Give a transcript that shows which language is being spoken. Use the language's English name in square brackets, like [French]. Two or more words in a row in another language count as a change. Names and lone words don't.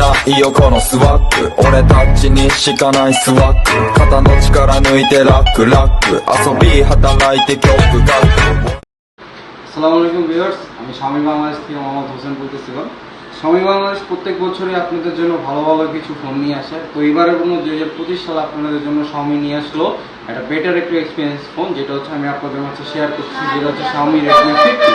[Japanese] いよこのスワッグ俺たちにしかないスワッグ肩の力抜いてラックラック遊び働いて曲書く [Arabic] السلام عليكم [Bangla] ভিউয়ার্স, আমি স্বামী বাংলাদেশ থেকে মোহাম্মদ হোসেন বলতেছিলাম। স্বামী বাংলাদেশ প্রত্যেক বছরই আপনাদের জন্য ভালো ভালো কিছু ফোন নিয়ে আসে। তো এবারের জন্য 2025 সালে আপনাদের জন্য Xiaomi নিয়ে আসলো একটা বেটার একটু এক্সপিরিয়েন্স ফোন, যেটা হচ্ছে আমি আপনাদের মাঝে শেয়ার করছি, যেটা হচ্ছে Xiaomi Redmi 50।